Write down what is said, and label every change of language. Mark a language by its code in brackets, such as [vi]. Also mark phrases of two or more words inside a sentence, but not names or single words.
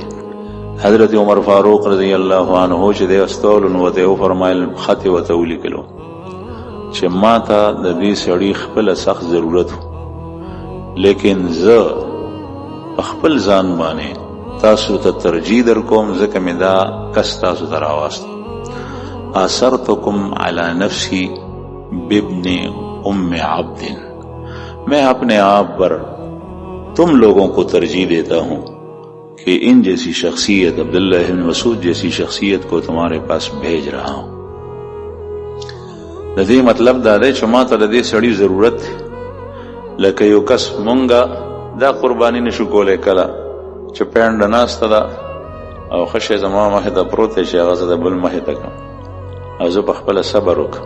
[ps] حضرت عمر فاروق [ar] رضی الله عنه [ps] چې د استولو نو ته فرمایل خط ورته ولیکلو چې ما ته د دې سړي خپل سخت ضرورت و لیکن زه خپل ځان باندې تاسو ته ترجیح در کوم ځکه مې دا کس تاسو ته راواستو. [ar] اثرتکم علی نفسی بابن ام عبد [ur] میں اپنے آپ پر تم لوگوں کو ترجیح دیتا ہوں کہ ان جیسی شخصیت عبداللہ بن مسعود جیسی شخصیت کو تمہارے پاس بھیج رہا ہوں. [ps] د دې مطلب دا دی چې ما ته د دې سړي ضرورت دی لکه یو کس مونږه دا قرباني نشو کولی کله چې پینډه ناسته ده او ښه شی زما مخې ته پروت دی چې هغه زه د بل مخې ته کړم او زه په خپله صبر وکړم.